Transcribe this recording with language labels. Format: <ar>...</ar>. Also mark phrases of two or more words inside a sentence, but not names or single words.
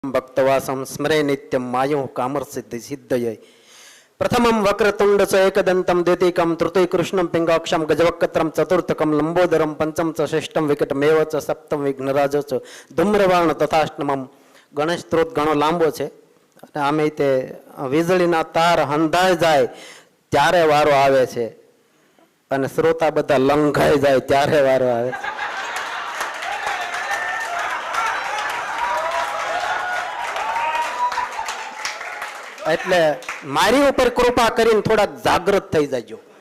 <sa>भक्तवासं स्मरे नित्यं मायो कामर्सिद्धि सिद्धये प्रथमं वक्रतुंड च एकदन्तं द्वितीयं तृतीयकृष्णं पिंगाक्षं गजवक्त्रं चतुर्थकं लंबोदरं पंचम च षष्ठं विकटमेव च सप्तम विघ्नराज च धूम्रवाण तथाष्टमं</sa> <gu>ગણેશ સ્ત્રોત ઘણો લાંબો છે અને આમે તે વીજળીના તાર હંધાઈ જાય ત્યારે વારો આવે છે અને શ્રોતા બધા લંઘાઈ જાય ત્યારે વારો આવે છે. એટલે મારી ઉપર કૃપા કરીને થોડાક જાગૃત થઈ જાજો.</gu>